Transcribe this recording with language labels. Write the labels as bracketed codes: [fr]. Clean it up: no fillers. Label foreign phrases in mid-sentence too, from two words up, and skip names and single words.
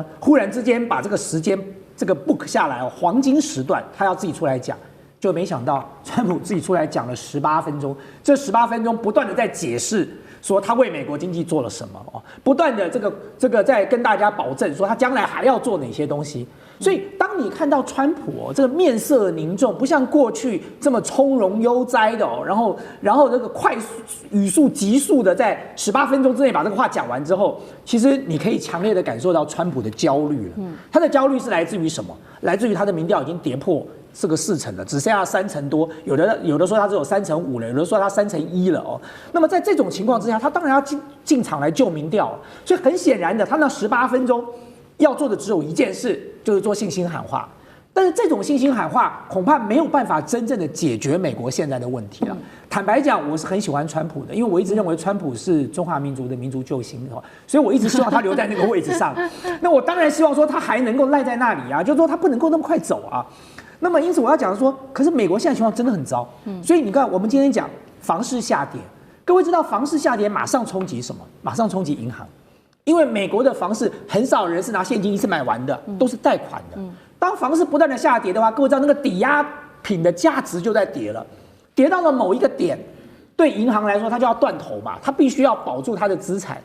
[zh] 忽然之間把這個時間這個 book 下來黃金時段他要自己出來講，就沒想到川普自己出來講了18分鐘，這18分鐘不斷的在解釋說他為美國經濟做了什麼不斷的這個在跟大家保證說他將來還要做哪些東西。所以當你看到川普這個面色凝重，不像過去這麼從容悠哉的然後這個快速語速急速的在18分鐘之內把這個話講完之後，其實你可以強烈的感受到川普的焦慮了。他的焦慮是來自於什麼？來自於他的民調已經跌破這個4成了，只剩下3成多，有的說他只有3成5了，有的說他3成1了那麼在這種情況之下，他當然要進場來救民調。所以很顯然的，他那18分鐘要做的只有一件事，就是做信心喊話。但是这種信心喊話恐怕沒有辦法真正的解決美國現在的問題了。坦白講，我是很喜歡川普的，因為我一直認為川普是中華民族的民族救星，所以我一直希望他留在那個位置上。那我當然希望說他還能夠賴在那裡啊，就是說他不能夠那麼快走啊。那麼因此我要講說，可是美國現在情況真的很糟。所以你看，我們今天講房市下跌，各位知道房市下跌馬上衝擊什麼？馬上衝擊銀行。因為美國的房市很少人是拿現金一次買完的，都是貸款的。當房市不斷的下跌的話，各位知道那個抵押品的價值就在跌了，跌到了某一個點，對銀行來說，它就要斷頭嘛，它必須要保住它的資產。